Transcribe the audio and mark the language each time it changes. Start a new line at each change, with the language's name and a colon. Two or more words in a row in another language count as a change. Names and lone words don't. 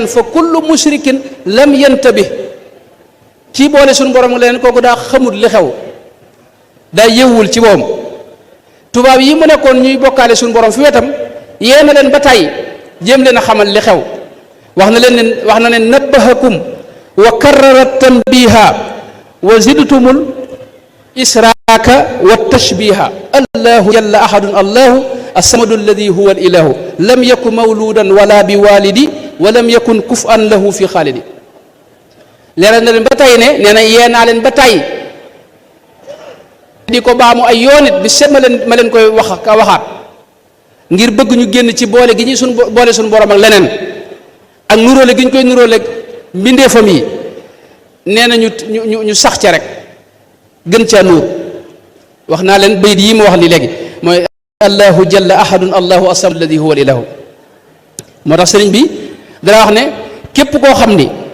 Arabic: فكل مشرك لم ينتبه
Wolof: kii boole suñu borom ak leen kooku daa xamul li xew daa yewwul ci boppam tubaab yi mu nekkoon ñuy bokkaale suñu borom fi wetam yee na leen ba tàyyi jéem leen a xamal li xew wax na leen
Arabic: نبهكم وكرر تنبيها وزدتم الإشراك والتشبيها الله جل أحد الله الصمد الذي هو الإله لم يكن مولودا ولا بوالد ولم يكن كفؤا له في خالد
Wolof: leeral na leen ba tàyyi ne nee na yee naa leen ba tàyyi di ko baamu ay yoonit bi set ma leen koy waxaat ngir bëgg ñu génn ci boole gi ñuy boole suñu borom ak leneen ak nuróole gi ñu koy nuróole mbindeefam yi nee na ñu sax ca rek gën caa nuur wax naa leen bayit yi ma wax li léegi mooy
Arabic: الله جل أحد الله الصمد الذي هو الإله
Wolof: moo tax sëriñ bi dana wax ne képp koo xam ni